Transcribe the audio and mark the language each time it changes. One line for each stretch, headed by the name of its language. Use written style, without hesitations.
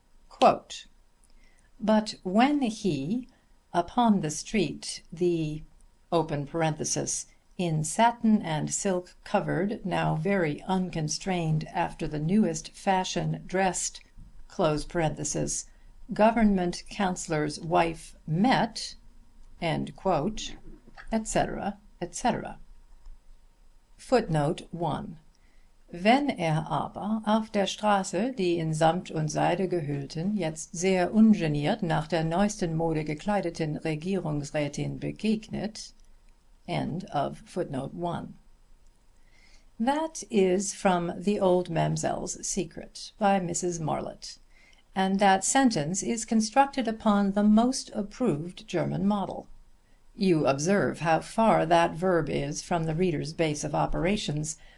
English: Quote, "But when he, upon the street, the open parenthesis, in satin and silk covered, now very unconstrained after the newest fashion dressed, close parenthesis, government councillor's wife met," end quote, etc., etc. Footnote 1.
German: Wenn aber auf der Straße die in Samt und Seide gehüllten, jetzt sehr ungeniert nach der neuesten Mode gekleideten Regierungsrätin begegnet.
English: End of footnote 1. That is from The Old Mamselle's Secret by Mrs. Marlitt, and that sentence is constructed upon the most approved German model. You observe how far that verb is from the reader's base of operations.